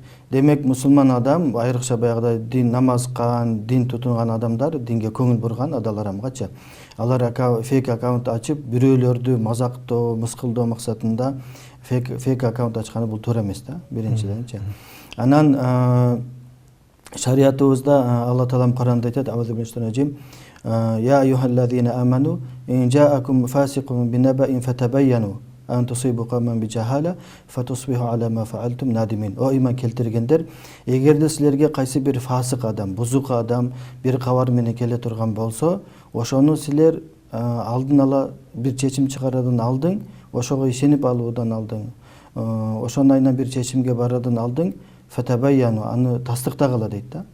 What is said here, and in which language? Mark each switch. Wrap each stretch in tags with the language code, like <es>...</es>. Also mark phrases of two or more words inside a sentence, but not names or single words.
<ky>Демек мусулман адам айрыкча баягыдай дин намазкан, дин тутунган адамдар, динге көңүл бурган адаларамгачы. Алар фейк аккаунт ачып бирөөлөрдү мазактоо, мыскылдоо максатында фейк аккаунт ачканы бул туура эмес да, биринчиденчи. Анан шариятыбызда Алла таалам Куранда айтат:</ky> <ar>"أعوذ بالله يا أيها الذين آمنوا إن جاءكم فاسق بنبإ فتبينوا أن تصيبوا قوما بجهالة فتصبحوا على ما فعلتم نادمين."</ar> <ky>О иман келтиргендер, эгерде силерге кайсы бир фасык адам, бузук адам бир кабар менен келе турган болсо, ошону силер алдын ала бир чечим чыгаруудан алдың, ошого ишенип алуудан алдың, ошонун айынан бир чечимге баруудан алдың, фатабайяну, аны тастыктагыла дейт да.</ky>